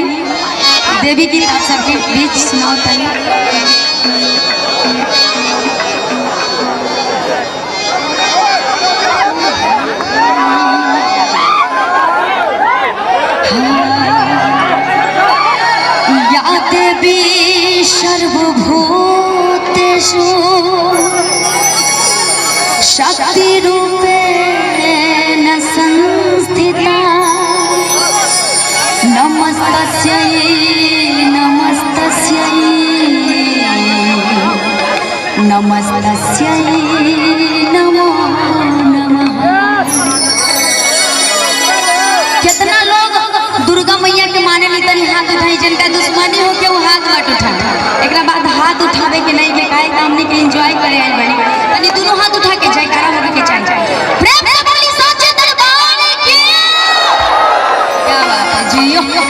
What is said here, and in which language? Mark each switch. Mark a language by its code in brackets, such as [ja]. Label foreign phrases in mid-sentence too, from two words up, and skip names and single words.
[bho] देवी गीत आप सबके बीच सुनाओ तनी। [sa] या देवी सर्वभूतेषु शक्ति रूपेण संस्थिता नमस्तस्यै नमस्तस्यै नमस्तस्यै नमो नमः। [bho] कितना लोग दुर्गा मैया के माने ली तनी हाथ उठाई। जिनका दुश्मनी हो के वो हाथ मत उठाए। एक बाद हाथ उठावे के नहीं के काहे हमने के एंजॉय करे आई बनी तनी दोनों हाथ उठा के जयकारा होने के चाहिए। प्रेम से बोली सोचे दरबार की क्या बात है जियो।